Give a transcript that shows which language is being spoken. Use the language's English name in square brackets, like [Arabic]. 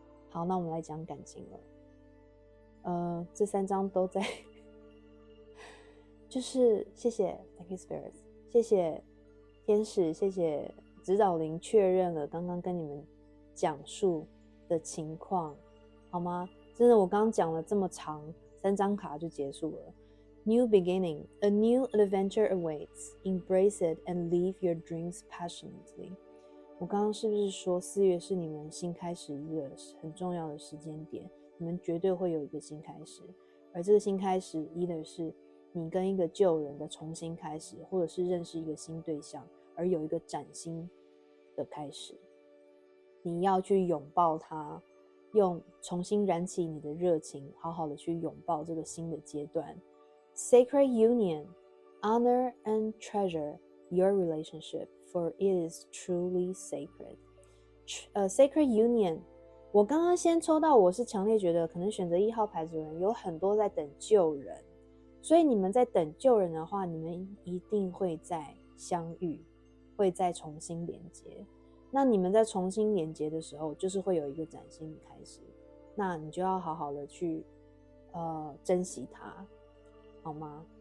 [Chinese] 好，那我们来讲感情了。这3章都在就是谢谢 [English] Thank you Spirits， [Chinese] 谢谢天使，谢谢指导灵确认了刚刚跟你们讲述的情况，好吗？真的，我刚刚讲了这么长，3张卡就结束了。 [English] New beginning, a new adventure awaits. Embrace it and live your dreams passionately. [Chinese] 我刚刚是不是说4月是你们新开始一个很重要的时间点？你们绝对会有一个新开始，而这个新开始either是你跟一个旧人的重新开始，或者是认识一个新对象，而有一个崭新的开始。你要去拥抱它，用重新燃起你的热情，好好的去拥抱这个新的阶段。 [English] Sacred union, honor and treasure your relationship, for it is truly sacred. [Chinese] Sacred union， 我刚刚先抽到，我是强烈觉得可能选择1号牌组的人有很多在等救人，所以你们在等救人的话，你们一定会再相遇，会再重新连接。那你们在重新连接的时候，就是会有一个崭新的开始，那你就要好好的去珍惜它，好吗？